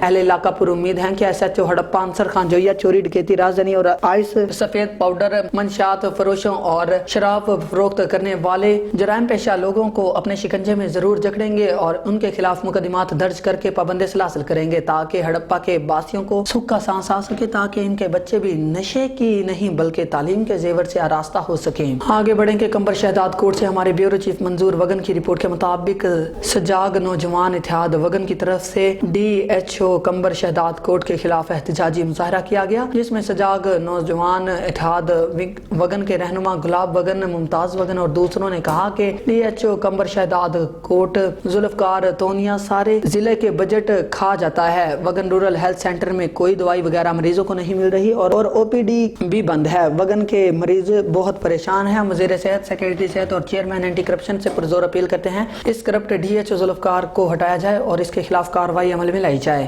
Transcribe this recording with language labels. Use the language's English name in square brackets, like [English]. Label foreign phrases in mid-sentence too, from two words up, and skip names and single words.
[Urdu] اہل علاقہ پر امید ہے کہ SHO ہڑپہ انصر خان جوئیہ چوری، ڈکیتی، راجدھانی اور آئس، سفید پاؤڈر، منشات فروشوں اور شراب فروخت کرنے والے جرائم پیشہ لوگوں کو اپنے شکنجے میں ضرور جکڑیں گے اور ان کے خلاف مقدمات درج کر کے پابندی سے حاصل کریں گے تاکہ ہڑپہ کے باسیوں کو سکھ کا سانس آ سکے، تاکہ ان کے بچے بھی نشے کی نہیں بلکہ تعلیم کے زیور سے آراستہ ہو سکے. آگے بڑھیں گے قمبر شہداد کوٹ سے ہمارے [English] bureau chief [Urdu] منظور وگن کی رپورٹ کے مطابق سجاگ نوجوان اتحاد وگن کی طرف سے DHO قمبر شہداد کوٹ کے خلاف احتجاجی مظاہرہ کیا گیا، جس میں سجاگ نوجوان اتحاد وگن کے رہنما گلاب وگن، ممتاز وگن اور دوسروں نے کہا کہ DHO قمبر شہداد کوٹ ذوالفقار تونیہ سارے ضلعے کے بجٹ کھا جاتا ہے. वगन [English] rural health center [Urdu] میں کوئی دوائی وغیرہ مریضوں کو نہیں مل رہی اور OPD بھی بند ہے. وگن کے مریض بہت پریشان ہیں۔ وزیر صحت، سیکرٹری صحت اور [English] chairman anti corruption [Urdu] سے پرزور اپیل کرتے ہیں اس کرپٹ DHO ذوالفقار کو ہٹایا جائے اور اس کے خلاف کارروائی عمل میں لائی جائے.